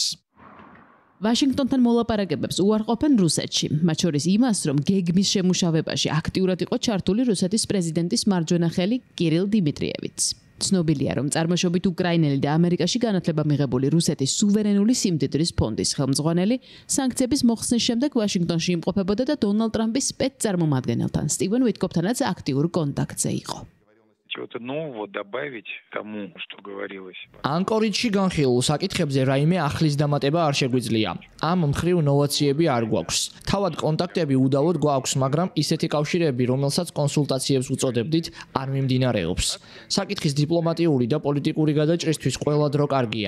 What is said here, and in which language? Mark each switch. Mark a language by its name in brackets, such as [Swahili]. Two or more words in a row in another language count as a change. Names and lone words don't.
[Georgian] ვაშინგტონთან მოლაპარაკებებს უარყოფენ რუსეთში, მათ შორის იმას, რომ გეგმის შემუშავებაში აქტიურად იყო ჩართული რუსეთის პრეზიდენტის მარჯვენა ხელი კირილ დიმიტრიევიც. ცნობილია, რომ წარმოშობით უკრაინელი და ამერიკაში განათლება მიღებული რუსეთის სუვერენული სიმდიდრის ფონდის ხელმძღვანელი სანქციების მოხსნის შემდეგ ვაშინგტონში იმყოფებოდა და დონალდ ტრამპის სპეცწარმომადგენელთან სტივენ ვიტკოფთანაც აქტიურ კონტაქტზე იყო. [Russian] Чего-то нового добавить тому, что говорилось. [Georgian] ანკორიჯში განხილულ საკითხებზე რაიმე ახლის დამატება არ შეგვიძლია. ამ მხრივ ნოვაციები არ გვაქვს. თავად კონტაქტები უდავოდ გვაქვს, მაგრამ ისეთი კავშირები, რომელსაც კონსულტაციებს უწოდებდით, არ მიმდინარეობს. საკითხის დიპლომატიური და პოლიტიკური გადაჭრისთვის ყველა დრო კარგია.